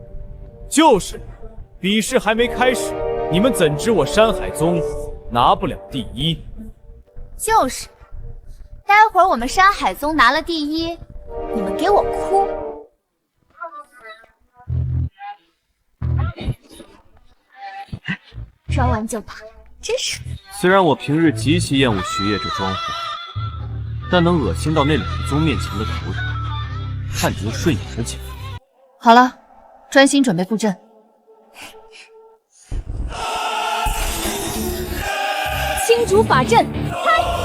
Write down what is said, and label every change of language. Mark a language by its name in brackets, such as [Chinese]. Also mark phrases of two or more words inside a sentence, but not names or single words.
[Chinese] 就是，比試還沒開始，你們怎知我山海宗拿不了第1？就是，待會兒我們山海宗拿了第1，你們給我哭。說完就跑，真是。雖然我平日極其厭惡徐烨這裝貨，但能惡心到那2個宗面前的仇人，看着又順眼而且。好了，專心準備布陣。青竹法陣開！